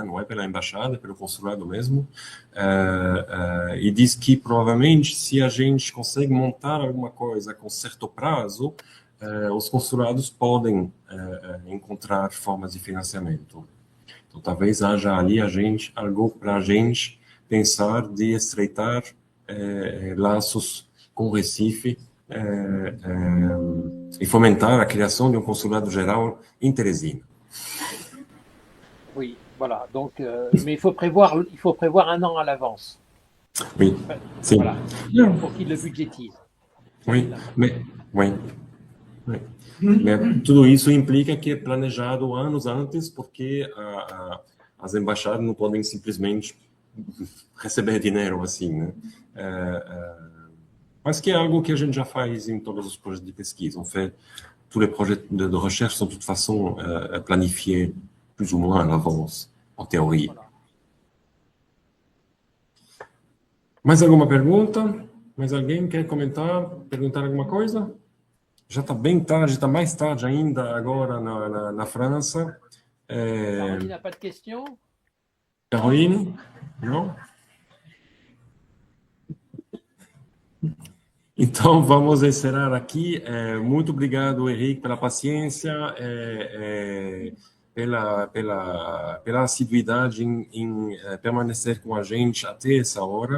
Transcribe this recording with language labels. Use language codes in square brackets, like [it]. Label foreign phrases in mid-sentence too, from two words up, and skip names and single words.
[pt] Não é pela embaixada, é pelo consulado mesmo, e diz que provavelmente se a gente consegue montar alguma coisa com certo prazo, os consulados podem encontrar formas de financiamento. Então talvez haja ali algo para a gente pensar de estreitar laços com o Recife e fomentar a criação de um consulado geral em Teresina. [fr] Oui, voilà. Donc, mais il faut prévoir un an à l'avance. Oui, sim. Voilà. Pour qu'il le budgétise. [pt] Oui, mais tudo isso implica que é planejado anos antes, porque as embaixadas não podem simplesmente receber dinheiro assim, né? Mas que é algo que a gente já faz em todos os projetos de pesquisa. [fr] En fait, tous les projets de recherche sont de toute façon planifiés plus ou moins à l'avance, en théorie. [pt] Mais alguma pergunta? Mais alguém quer comentar, perguntar alguma coisa? Já está bem tarde, está mais tarde ainda agora na França. [fr] Caroline n'a pas de questions? Caroline? [pt] Não? Então, vamos encerrar aqui. Muito obrigado, Henrique, pela paciência, pela assiduidade em permanecer com a gente até essa hora.